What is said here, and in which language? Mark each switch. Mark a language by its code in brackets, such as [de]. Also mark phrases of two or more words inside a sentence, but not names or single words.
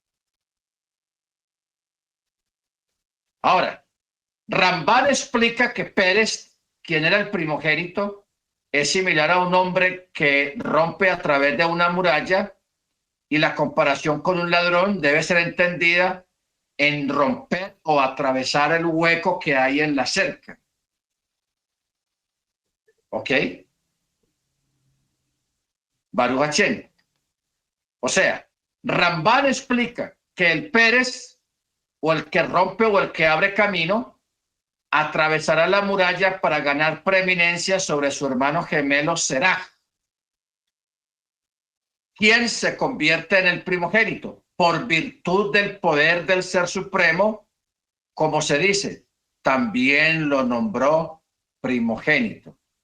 [es] Ahora, Rambán explica que Pérez, quien era el primogénito, es similar a un hombre que rompe a través de una muralla, y la comparación con un ladrón debe ser entendida en romper o atravesar el hueco que hay en la cerca. [he] ¿Ok? ברוך השם. [es] O sea, Rambán explica que el Pérez, o el que rompe o el que abre camino, atravesará la muralla para ganar preeminencia sobre su hermano gemelo Seraj, quien se convierte en el primogénito por virtud del poder del Ser Supremo, como se dice, también lo nombró primogénito.